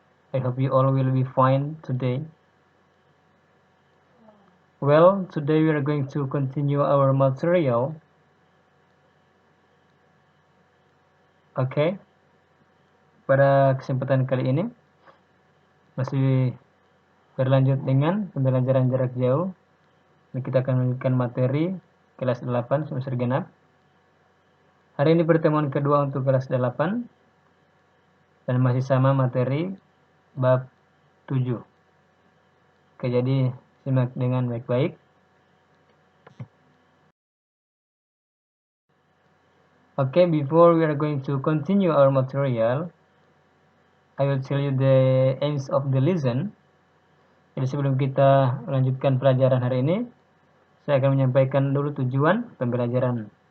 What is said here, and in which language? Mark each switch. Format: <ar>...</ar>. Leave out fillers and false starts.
<en>I hope you all will be fine today. Well, today we are going to continue our material. Okay.</en> <id>Pada kesempatan kali ini masih berlanjut dengan pembelajaran jarak jauh. Kita akan melanjutkan materi kelas 8 semester genap. Hari ini pertemuan kedua untuk kelas 8 dan masih sama materi bab 7. Oke, jadi simak dengan baik-baik.</id> <en>Okay, before we are going to continue our material, I will tell you the aims of the lesson.</en> <id>Jadi sebelum kita melanjutkan pelajaran hari ini, saya akan menyampaikan dulu tujuan pembelajaran.</id>